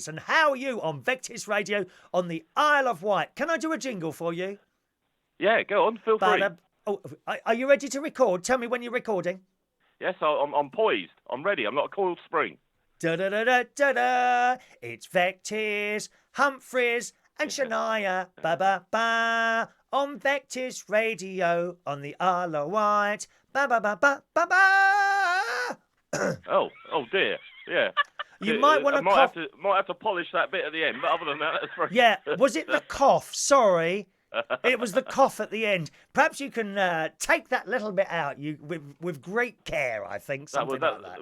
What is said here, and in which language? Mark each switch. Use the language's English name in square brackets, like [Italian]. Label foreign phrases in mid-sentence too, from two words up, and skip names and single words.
[English] And how are you on Vectis Radio on the Isle of Wight? Can I do a jingle for you? Yeah, go on. Feel free. Are you ready to record? Tell me when you're recording. Yes, I'm poised. I'm ready. I'm not a coiled spring. Da-da-da-da-da-da. It's Vectis Humphreys and Shania, ba-ba-ba, on Vectis Radio, on the Isle of Wight, ba-ba-ba-ba-ba-ba. Oh dear, yeah. You might want to cough. Might have to polish that bit at the end, but other than that, that's very... Yeah, was it the cough? Sorry. It was the cough at the end. Perhaps you can take that little bit out with great care, I think, something like that.